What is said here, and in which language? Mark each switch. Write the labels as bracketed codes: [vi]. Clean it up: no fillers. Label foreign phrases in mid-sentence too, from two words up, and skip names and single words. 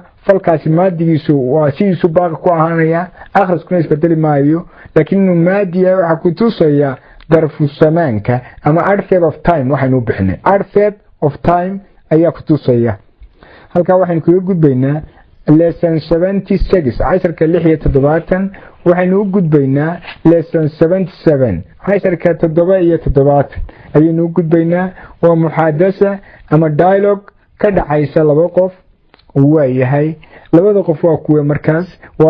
[so] falkaasi maadigiisu waa sidiisu baaqi ku ahaanaya akhriskuna isbedeli maayo laakiin inuu maadi yahay waxaa ku tusaya darfu zamaanka ama [en] adverb of time [so] waxaynu bixinay [en] adverb of time [so] ayaa ku tusaya halka waxaynu kaga gudbaynaa lesson 76 casharka 76 waxaynu u gudbaynaa lesson 77 casharka 77 ayaynu u gudbaynaa waa muxaadasa ama dialogue ka dhaxaysa laba qof waayahay labada qof waa kuwa markaas waa